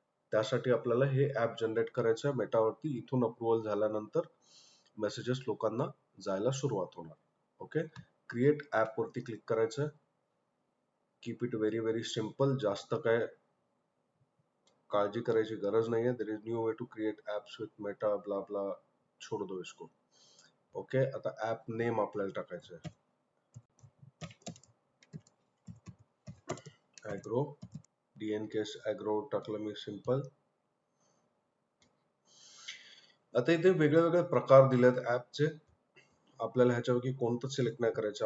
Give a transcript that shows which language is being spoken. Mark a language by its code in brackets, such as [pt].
[mr] त्यासाठी आपल्याला हे ऍप जनरेट करायचं आहे मेटावरती. इथून अप्रुव्हल झाल्यानंतर मेसेजेस लोकांना जायला सुरुवात होणार. ओके, क्रिएट ऍप वरती क्लिक करायचं. [en] Keep it very very simple. [mr] जास्त काय काळजी करायची गरज नाहीये. [en] there is new way to create apps with Meta blah blah, [hi] छोड़ दो इसको. [mr] ओके, आता ऍप नेम आपल्याला टाकायचं आहे ॲग्रो. DNKS ॲग्रो टाकलं मी, सिंपल. आता इथे वेगळे वेगळे प्रकार दिलेत ऍपचे. आपल्याला ह्याच्यापैकी कोणतं सिलेक्ट नाही करायचं.